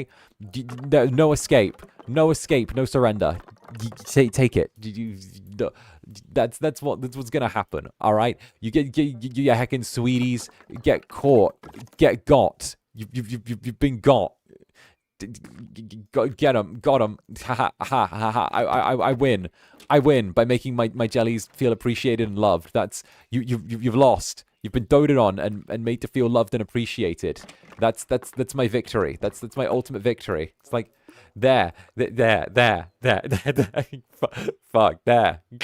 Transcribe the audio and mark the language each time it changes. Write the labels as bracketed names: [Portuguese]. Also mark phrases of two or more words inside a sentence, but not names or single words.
[English] No escape. No escape, no surrender. Take it. That's what's gonna happen, all right? You get your heckin' sweeties, get caught, get got. You've been got. Get him, got him. Ha ha ha ha. I win by making my jellies feel appreciated and loved. That's you've lost. You've been doted on and made to feel loved and appreciated. That's my victory. That's my ultimate victory. It's like there. Fuck there.